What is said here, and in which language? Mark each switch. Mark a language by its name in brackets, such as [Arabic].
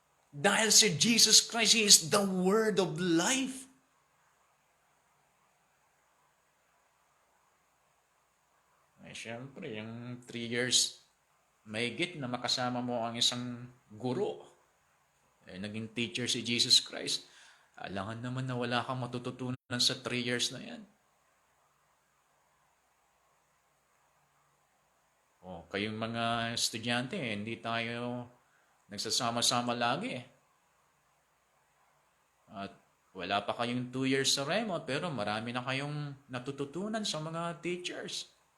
[Filipino] Dahil si [English] Jesus Christ, He is the Word of life. [Filipino] Siyempre, yung 3 years mahigit na makasama mo ang isang guro. Naging teacher si Jesus Christ. Alangan naman na wala kang matututunan sa 3 years na yan. Kayong mga estudyante, hindi tayo nagsasama-sama lagi. At wala pa kayong 2 years sa Rema, pero marami na kayong natututunan sa mga teachers.